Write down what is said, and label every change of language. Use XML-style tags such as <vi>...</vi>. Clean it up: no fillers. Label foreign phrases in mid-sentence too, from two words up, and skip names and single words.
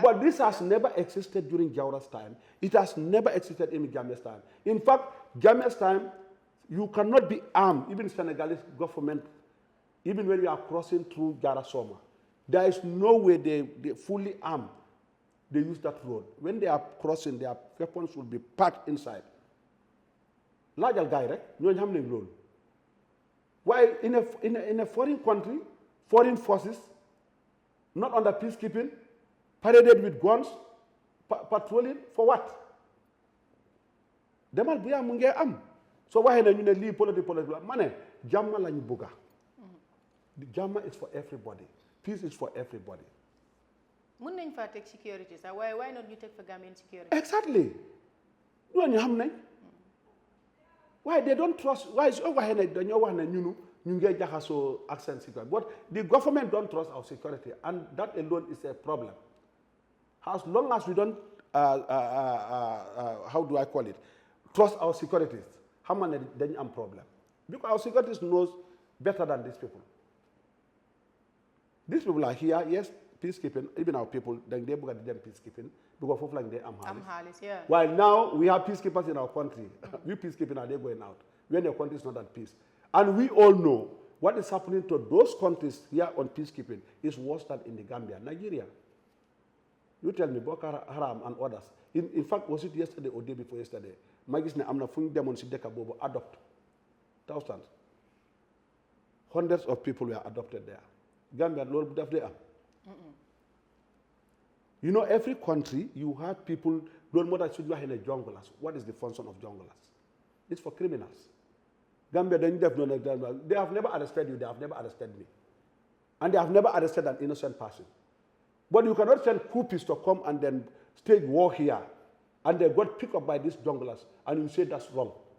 <en>But this has never existed during Jawara's time. It has never existed in Jammeh's time. In fact, Jammeh's time, you cannot be armed, even Senegalese government, even when you are crossing through Jara Soma. There is no way they fully armed they use that road. When they are crossing, their weapons will be packed inside.</en> <wo>Laajal gaay rek ñooñu xam nañ loolu.</wo> <en>While in a foreign country, foreign forces, not under peacekeeping, paraded with guns, patrolling for what?</en> <wo>Demal bu yaa mu ngee am. So waxee na ñu ne lii politique ma ne jàmm lañ bugga.</wo> <en>Jàmm is for everybody. Peace is for everybody.</en> <wo>Mun nañ fa teg security sax waaye</wo> <en>why not</en> <wo>ñu teg fa Gambian security? Exactly. ñooñu xam nañ.</wo> <en>Why they don't trust? Why is</en> <wo>waxee ne dañoo wax ne ñu ngee jaxasoo ak seen security.</wo> <en>But the government don't trust our security, and that alone is a problem. As long as we don't, how do I call it, trust our securities, how many then am problem? Because our securities knows better than these people. These people are here, yes, peacekeeping, even our people, then they look at them peacekeeping, because of like they am Halis, yeah. While now we have peacekeepers in our country. We peacekeeping are they going out when your country is not at peace. And we all know what is happening to those countries here on peacekeeping is worse than in the Gambia, Nigeria. You tell me, Boko Haram and others. In fact, was it yesterday or day before yesterday?</en> <wo>Magis ne amna fuñ demon ci deka bobu</wo> <en>adopt thousands. Hundreds of people were adopted there.</en> <wo>Gambia lolu daf dey am.</wo> <en>You know, every country you have people don't matter should you are in a junglers. What is the function of junglers? It's for criminals. Gambia they have never arrested you, they have never arrested me. And they have never arrested an innocent person. But you cannot send coupists to come and then stage war here, and they got picked up by these junglers, and you say that's wrong.</en>